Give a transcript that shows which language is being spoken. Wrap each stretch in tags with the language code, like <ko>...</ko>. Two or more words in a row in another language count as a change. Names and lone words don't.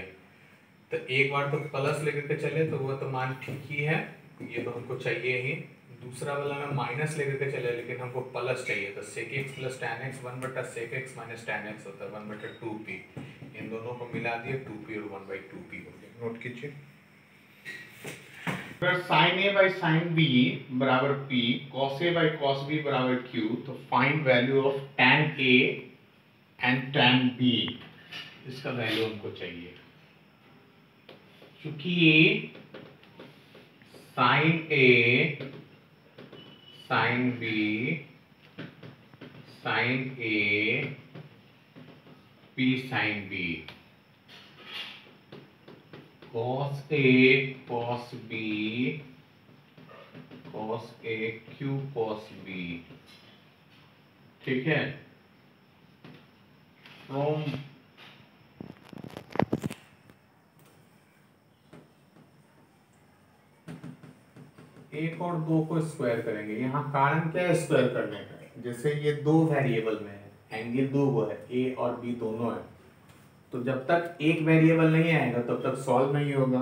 <hi>तो एक बार तो प्लस लेकर के चले तो वो तो मान ठीक ही है, ये तो हमको चाहिए ही। दूसरा वाला में माइनस लेकर के चले, लेकिन हमको प्लस चाहिए, तो</hi> <en>sec x plus tan x 1/sec x minus tan x</en> <hi>होता है 1/2p। इन दोनों को मिला दिए, 2p और 1/2p हो गया। नोट कीजिए, अगर sin a बाई sin b बराबर p, cos a बाई cos b बराबर q, तो</hi> <en>find value of tan a and tan b,</en> <hi>इसका वैल्यू हमको चाहिए। चूंकि sin a sin b sin a p sin b, cos a cos b cos a q cos b, ठीक है। फ्रॉम एक और दो को स्क्वायर करेंगे, यहाँ कारण क्या है स्क्वायर करने का, जैसे ये दो वेरिएबल में है, एंगल दो वो है, a और b दोनों है, तो जब तक एक वेरिएबल नहीं आएगा तब तक सॉल्व नहीं होगा।</hi>